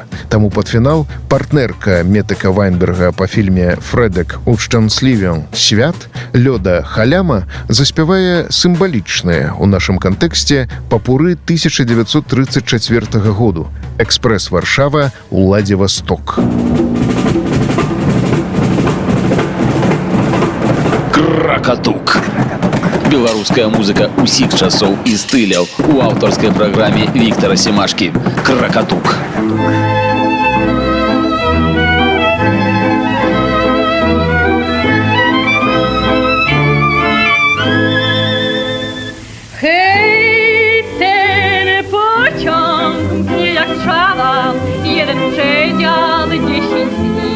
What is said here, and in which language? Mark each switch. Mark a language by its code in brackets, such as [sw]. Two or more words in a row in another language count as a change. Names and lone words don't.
[be] Таму пад фінал партнерка Метека Вайнберга па фільме «Фрэдек у шчаслівым свят» Лёда Халяма заспявае сімвалічнае ў нашым кантэксце папуры 1934 году «Экспрэс Варшава, Уладзівасток». Кракатук. Беларуская музыка усіх часоў і стыляў у аўтарскай праграме Віктара Семашкі. Кракатук. [pl] Hej, ten pociąg mnie jak szala, jeden przedział 10 dni.